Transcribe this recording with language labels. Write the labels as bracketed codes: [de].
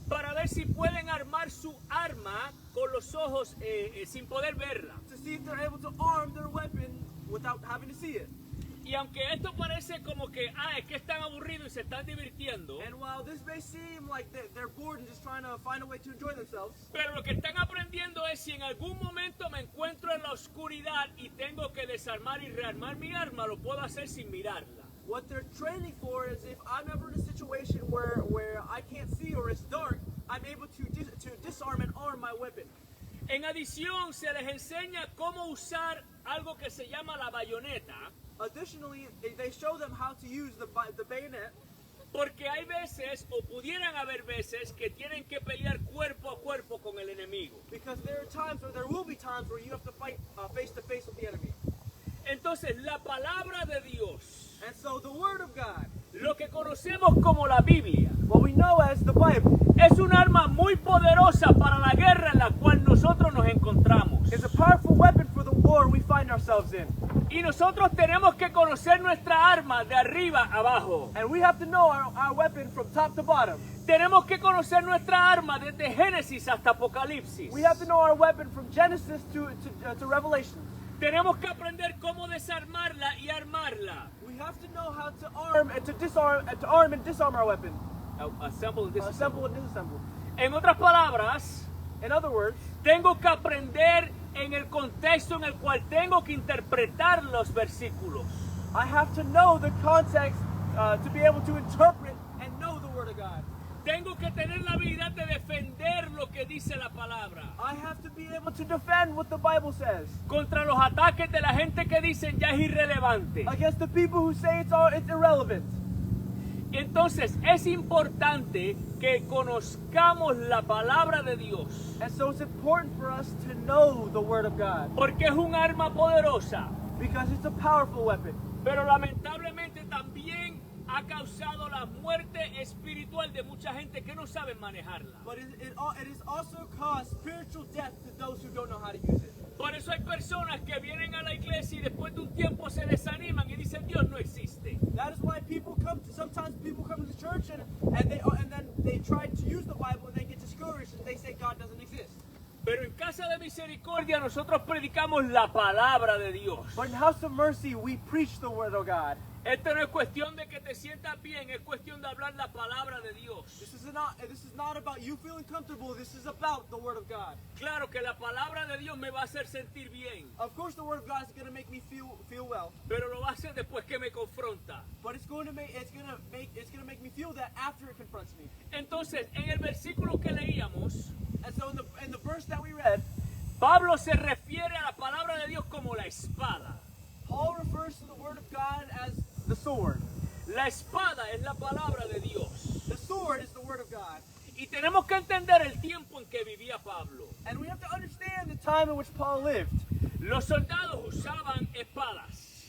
[es] para ver si pueden armar su arma con los ojos sin poder verla. [en] to see if they're able to arm their weapon without having to see it. [es] Y aunque esto parece como que, es que están aburridos y se están divirtiendo, [en] And while this may seem like they're bored and just trying to find a way to enjoy themselves, [es] pero lo que están aprendiendo es si en algún momento me encuentro en la oscuridad y tengo que desarmar y rearmar mi arma, lo puedo hacer sin mirarla. [en] what they're training for is if I'm ever in a situation where I can't see or it's dark, I'm able to disarm and arm my weapon. [es] En adición, se les enseña cómo usar algo que se llama la bayoneta, [en] Additionally, they show them how to use the bayonet, [es] Porque hay veces, o pudieran haber veces, que tienen que pelear cuerpo a cuerpo con el enemigo. [en] Because there are times, or there will be times, where you have to fight face to face with the enemy. [es] Entonces, la palabra de Dios, [en] And so the Word of God, [es] lo que conocemos como la Biblia, [en] what we know as the Bible, [es] es un arma muy poderosa para la guerra en la cual nosotros nos encontramos. [en] is a powerful weapon for the war we find ourselves in. [es] Y nosotros tenemos que conocer nuestra arma de arriba a abajo. [en] And we have to know our weapon from top to bottom. [es] Tenemos que conocer nuestra arma desde Génesis hasta Apocalipsis. [en] We have to know our weapon from Genesis to Revelation. [es] Tenemos que aprender cómo desarmarla y armarla. [en] We have to know how to arm and to disarm and to arm and disarm our weapon. Assemble and disassemble. Assemble and disassemble. [es] En otras palabras, [en] In other words, [es] tengo que aprender en el contexto en el cual tengo que interpretar los versículos. [en] I have to know the context to be able to interpret and know the Word of God. [es] Tengo que tener la habilidad de defender lo que dice la palabra [en] I have to be able to defend what the Bible says [es] contra los ataques de la gente que dicen ya es irrelevante. [en] against the people who say it's irrelevant. [es] Entonces es importante que conozcamos la palabra de Dios, [en] And so it's important for us to know the Word of God [es] porque es un arma poderosa, [en] because it's a powerful weapon. [es] pero lamentablemente también ha causado la muerte espiritual de mucha gente que no sabe manejarla. [en] But it has also caused spiritual death to those who don't know how to use it. [es] Por eso hay personas que vienen a la iglesia y después de un tiempo se desaniman y dicen Dios no existe. [en] That is why sometimes people come to church and then they try to use the Bible and they get discouraged and they say God doesn't exist. [es] Pero en Casa de Misericordia nosotros predicamos la palabra de Dios. [en] But in House of Mercy, we preach the Word of God. [es] Esto no es cuestión de que te sientas bien, es cuestión de hablar la palabra de Dios. [en] This is not about you feeling comfortable. This is about the Word of God. [es] Claro que la palabra de Dios me va a hacer sentir bien, [en] Of course, the Word of God is going to make me feel well, [es] pero lo va a hacer después que me confronta. [en] but it's going to make me feel that after it confronts me. [es] Entonces, en el versículo que leíamos, [en] And so in the verse that we read, [es] Pablo se refiere a la palabra de Dios como la espada. [en] Paul refers to the Word of God as the sword. [es] La espada es la palabra de Dios. [en] The sword is the Word of God. [es] Y tenemos que entender el tiempo en que vivía Pablo. [en] And we have to understand the time in which Paul lived. [es] Los soldados usaban espadas.